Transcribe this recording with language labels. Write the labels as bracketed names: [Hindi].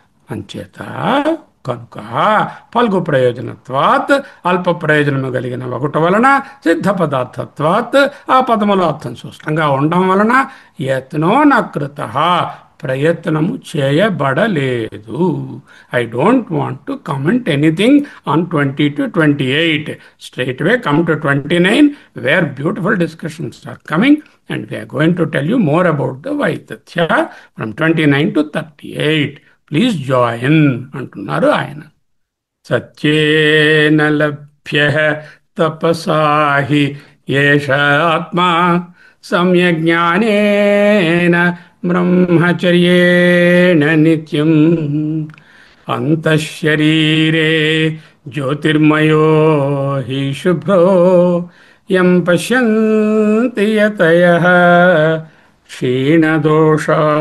[Telugu] అంచేత కనుక [Sanskrit] ఫల్గు ప్రయోజనత్వాత్, [Telugu] అల్ప ప్రయోజనము కలిగిన ఒకటి వలన, [Sanskrit] సిద్ధ పదార్థత్వాత్, [Telugu] ఆ పదముల అర్థం స్పష్టంగా ఉండడం వలన, [Sanskrit] యత్నో నకృత, [Telugu] ప్రయత్నము చేయబడలేదు. [English] I don't want to comment anything on 20 to 28. Straight away come to 29, where beautiful discussions are coming, and we are going to tell you more about the Vaitithya from 29 to 38. Please join [Telugu] అంటున్నారు ఆయన. [Sanskrit] సత్యేన లభ్య తపసాహి ఏష ఆత్మా, సమ్యజ్ఞానేన బ్రహ్మచర్యేణ నిత్యం, అంతఃశరీరే జ్యోతిర్మయో హి శుభ్రో యం పశ్యంతి యతయః క్షీణదోషా.